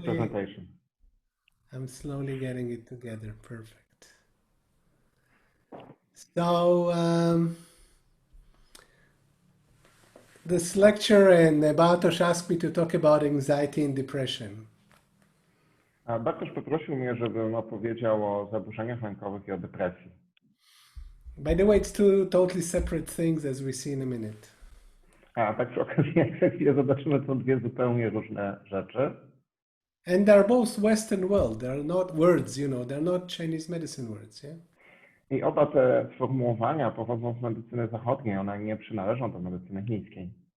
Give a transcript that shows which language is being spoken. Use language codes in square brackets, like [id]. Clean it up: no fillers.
[en] presentation. I'm slowly getting it together. Perfect. So this lecture and Bartosz asked me to talk about anxiety and depression. [pl] A Bartosz poprosił mnie, żebym opowiedział o zaburzeniach lękowych i o depresji. [en] By the way, it's two totally separate things, as we see in a minute. [pl] A tak przy okazji, jak za chwilę zobaczymy, są dwie zupełnie różne rzeczy. [en] And they're both Western world. They're not words, they're not Chinese medicine words, yeah? [pl] I oba te sformułowania pochodzą z medycyny zachodniej, one nie przynależą do medycyny chińskiej.